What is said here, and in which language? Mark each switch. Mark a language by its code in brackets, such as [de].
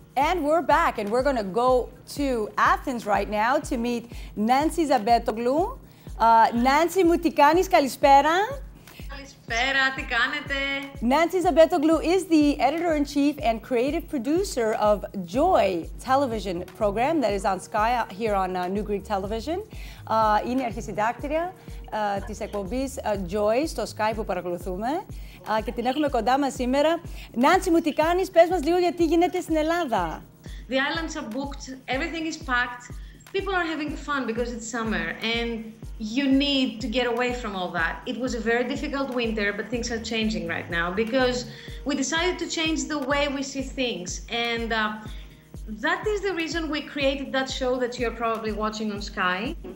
[en] And we're back, and we're going to go to Athens right now to meet Nancy Zabetoglou. [el] Nancy, μου τι κάνεις, καλησπέρα. Καλησπέρα, τι κάνετε. [en] Nancy Zabetoglou is the editor-in-chief and creative producer of Joy television program that is on Sky here on New Greek Television. [el] Είναι αρχισυντάκτρια της εκπομπής Joy στο Sky που παρακολουθούμε και την έχουμε κοντά μας σήμερα. Nancy, μου τι κάνεις, πες μας λίγο γιατί γίνεται στην Ελλάδα. [en] The islands are booked, everything is packed. People are having fun because it's summer and you need to get away from all that. It was a very difficult winter, but things are changing right now because we decided to change the way we see things. And that is the reason we created that show that you're probably watching on Sky.